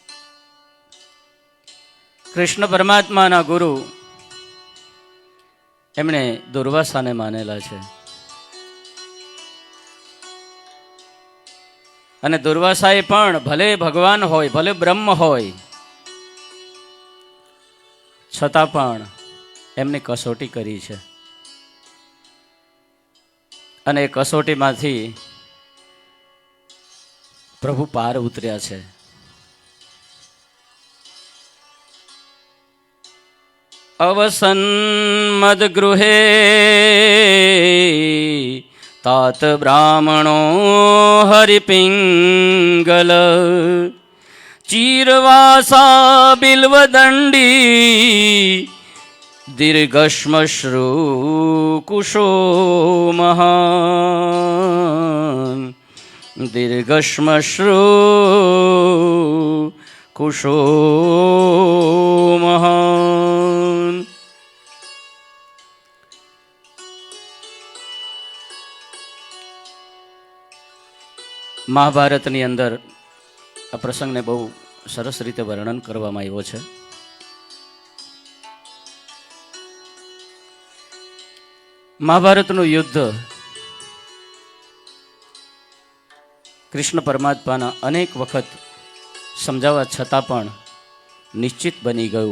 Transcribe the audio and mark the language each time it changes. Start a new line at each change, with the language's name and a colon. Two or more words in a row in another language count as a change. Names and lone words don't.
Gujarati: કૃષ્ણ પરમાત્માના ગુરુ એમણે દુર્વાસાને માનેલા છે અને દુર્વાસાએ પણ ભલે ભગવાન હોય ભલે બ્રહ્મ હોય છતાં પણ એમની કસોટી કરી છે અને એ કસોટીમાંથી પ્રભુ પાર ઉતર્યા છે.
Sanskrit: અવસન મદગૃહે तात ब्राह्मणो हरिपिंगल, चीरवासा बिल्वदंडी, दीर्घश्मश्रु कुशो महान, दीर्घश्मश्रु कुशो महान.
Gujarati: મહાભારતની અંદર આ પ્રસંગને બહુ સરસ રીતે વર્ણન કરવામાં આવ્યો છે. મહાભારતનું યુદ્ધ કૃષ્ણ પરમાત્માના અનેક વખત સમજાવવા છતાં પણ નિશ્ચિત બની ગયું.